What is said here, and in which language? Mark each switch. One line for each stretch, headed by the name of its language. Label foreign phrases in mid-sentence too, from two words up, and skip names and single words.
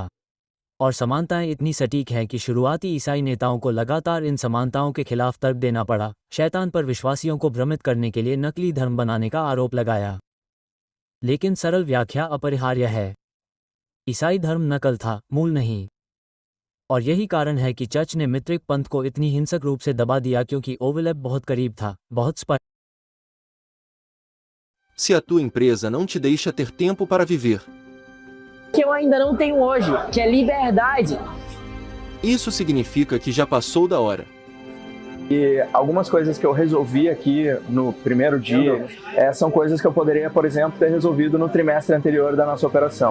Hindi: और समानताएं इतनी सटीक हैं कि शुरुआती ईसाई नेताओं को लगातार इन समानताओं के खिलाफ तर्क देना पड़ा, शैतान पर विश्वासियों को भ्रमित करने के लिए नकली धर्म बनाने का आरोप लगाया। लेकिन सरल व्याख्या अपरिहार्य है। ईसाई धर्म नकल था, मूल नहीं। और यही कारण है कि चर्च ने मित्रिक पंथ को इतनी हिंसक रूप से दबा दिया, क्योंकि ओवरलैप बहुत करीब था, बहुत स्पष्ट।
Portuguese: Se a tua empresa não te deixa ter tempo para viver, que eu ainda não tenho hoje, que é liberdade. isso significa que já passou da hora. E algumas coisas que eu resolvi aqui no primeiro dia são coisas que eu poderia, por exemplo, ter resolvido no trimestre anterior da nossa operação.